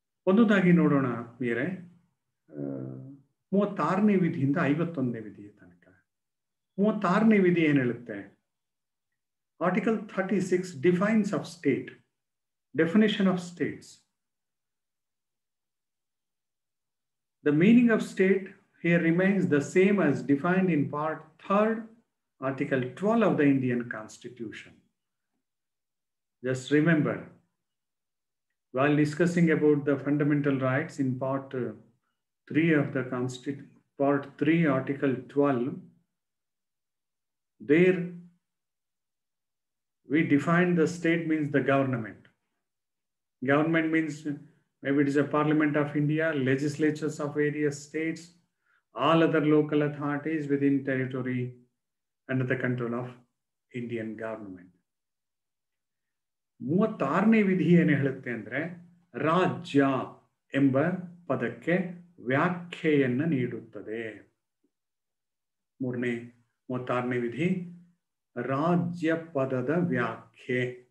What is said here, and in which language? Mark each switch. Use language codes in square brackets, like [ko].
[kn] ಒಂದೊಂದಾಗಿ ನೋಡೋಣ ಮೇರೆ. 36ನೇ ವಿಧಿಯಿಂದ 51ನೇ ವಿಧಿಯ ತನಕ. 36ನೇ ವಿಧಿ ಏನು ಹೇಳುತ್ತೆ? [en] Article 36 defines of state, definition of states. The meaning of state here remains the same as defined in part 3rd, article 12 of the Indian Constitution. Just remember, while discussing about the fundamental rights in part 3 of the Constitution, part 3, article 12, there we define the state means the government. Government means maybe it is a Parliament of India, legislatures of various states, all other local authorities within territory under the control of Indian government. [kn] 36ನೇ ವಿಧಿ ಏನು ಹೇಳುತ್ತೆ ಅಂದರೆ ರಾಜ್ಯ ಎಂಬ ಪದಕ್ಕೆ ವ್ಯಾಖ್ಯೆಯನ್ನು ನೀಡುತ್ತದೆ. 36ನೇ ವಿಧಿ ರಾಜ್ಯ ಪದದ ವ್ಯಾಖ್ಯೆ.